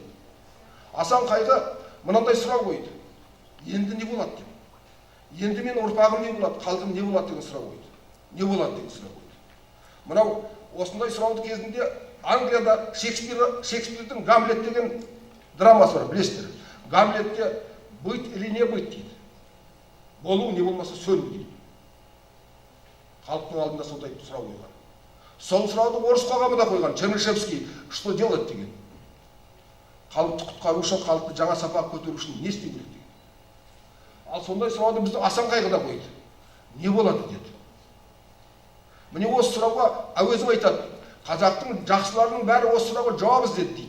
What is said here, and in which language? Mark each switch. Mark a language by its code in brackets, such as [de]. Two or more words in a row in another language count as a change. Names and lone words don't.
[kk] Асан Қайғы мынандай сұрақ қойды. Енді не болады деп. Енді мен ұрпағым не болады, халқым не болады деген сұрақ қойды. Не болады деген сұрақ қойды. Мынау осындай сұрауды кезінде Англияда Шекспирдің Гамлет деген драмасы бар, білесіздер. Гамлетте [ru] быть или не быть [kk] дейді. Болу не болмаса сөлу дейді. Халықтың алдында сондай сұрау қойған. Сол сұрауды орыс қоғамы да қойған, Чернышевский, [ru] что делать деген. [kk] Халықты құтқару үшін, халықты жаңа сапаға көтеру үшін не істеу керек деген. Ал сондай сұрауды біздің Асан Қайғы да қойды. Не болады деді. Міне осы сұрауға әуезов айтады. Қазақтың жақсыларының бәрі осы сұрауға жауап іздеді дейді.